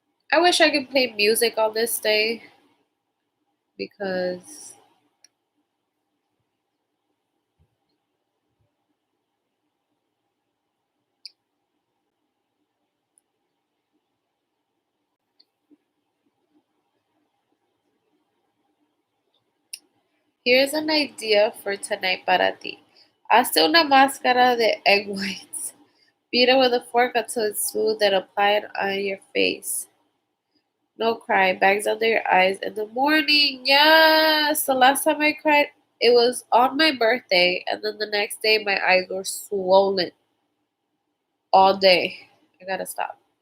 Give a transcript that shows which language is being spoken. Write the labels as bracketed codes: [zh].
[en] I wish I could play music on this day because here's an idea for tonight [es] para ti. Hazte una máscara de [en] egg whites. Beat it with a fork until it's smooth and apply it on your face. No cry, bags under your eyes in the morning. Yes, the last time I cried, it was on my birthday, and then the next day my eyes were swollen all day. I gotta stop.